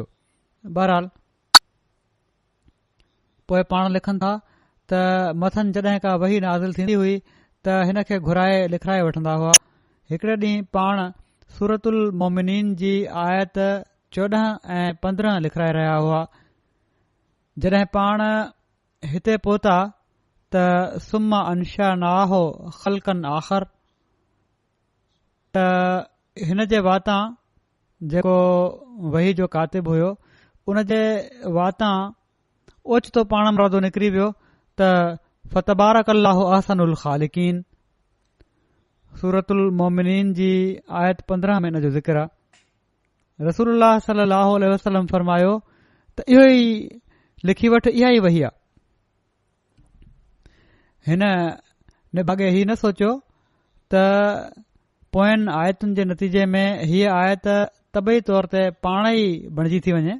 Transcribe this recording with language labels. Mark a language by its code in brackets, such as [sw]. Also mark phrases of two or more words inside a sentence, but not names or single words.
[sd] बहरहाल पोइ पाण लिखनि था त मथनि जॾहिं का वही नाज़िल थींदी हुई त हिन खे घुराए लिखाए वठंदा हुआ। हिकड़े ॾींहुं पाण सूरतुल मोमिनीन जी आयत 14 ऐं 15 लिखाए रहिया हुआ। जॾहिं पाण हिते पहुता त [ar] ثم أنشأناه خلقا آخر [sd] त हिन जे वातां जेको वही जो कातिब हुयो उन जे वातां ओचितो पाण मुरादो निकिरी वियो त [ar] فتبارك الله أحسن الخالقين. [sd] सूरतुल मोमिनीन जी आयत 15 में इन जो ज़िक्र आहे। [ar] رسول الله صلى الله عليه وسلم [sd] फरमायो त इहो ई लिखी वठ, इहा ई वही आहे। हिन निभागे ही न सोचियो त पोयनि आयतुनि जे नतीजे में हीअ आयत तबई तौर ते पाण ई बणिजी थी वञे।